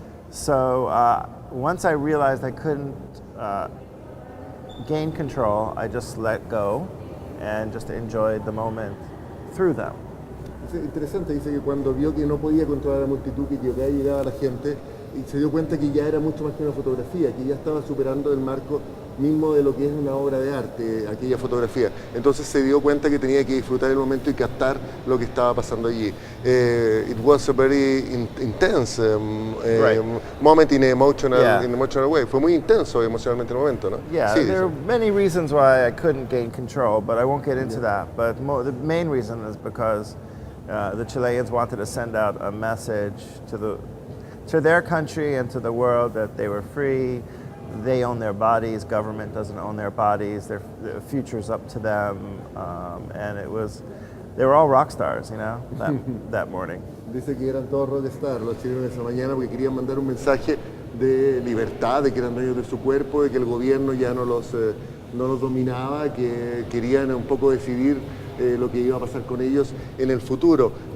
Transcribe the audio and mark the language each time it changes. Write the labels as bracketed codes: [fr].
[en] So once I realized I couldn't gain control, I just let go and just enjoyed the moment through them. [es] Es interesante, dice que cuando vio que no podía controlar la multitud, que llegaba la gente, y se dio cuenta que ya era mucho más que una fotografía, que ya estaba superando el marco mismo de lo que es una obra de arte, aquella fotografía. Entonces se dio cuenta que tenía que disfrutar el momento y captar lo que estaba pasando allí. [en] It was a very intense moment in emotional way. [es] Fue muy intenso emocionalmente el momento, ¿no? [en] Yeah, [es] sí, [en] there are many reasons why I couldn't gain control, but I won't get into that. But the main reason is because the Chileans wanted to send out a message to their country and to the world that they were free. They own their bodies. Government doesn't own their bodies. Their future's up to them. And they were all rock stars, you know, that morning. [es] Dice que eran todos rockstars los chilenos esa mañana porque querían mandar un mensaje de libertad, de que eran dueños de su cuerpo, de que el gobierno ya no los dominaba, que querían un poco decidir lo que iba a pasar con ellos en el futuro.